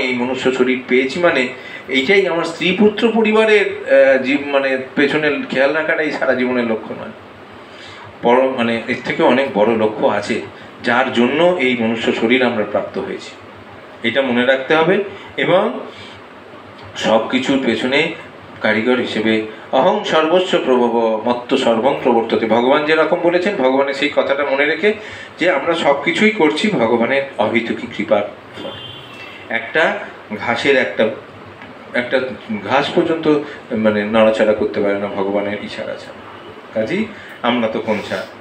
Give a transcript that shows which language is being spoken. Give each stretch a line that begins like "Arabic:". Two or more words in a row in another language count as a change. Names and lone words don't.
Bangla: এই মনুষ্য শরীর পেয়েছি মানে এইটাই আমার স্ত্রী পুত্র পরিবারের মানে পেছনে খেয়াল রাখাটাই সারা জীবনের লক্ষ্য নয়। বড় মানে এর থেকে অনেক বড় লক্ষ্য আছে, যার জন্য এই মনুষ্য শরীর আমরা প্রাপ্ত হয়েছি, এটা মনে রাখতে হবে। এবং সব কিছুর পেছনে কারিগর হিসেবে
Sanskrit: অহং সর্বস্ব প্রভব মত্ত সর্বং প্রবর্ততে,
Bangla: ভগবান যেরকম বলেছেন, ভগবানের সেই কথাটা মনে রেখে যে আমরা সব কিছুই করছি ভগবানের অহেতুকী কৃপার ফলে। একটা ঘাসের একটা ঘাস পর্যন্ত মানে নড়াচড়া করতে পারে না ভগবানের ইশারা ছাড়া, কাজেই আমরা তো কোন ছাড়।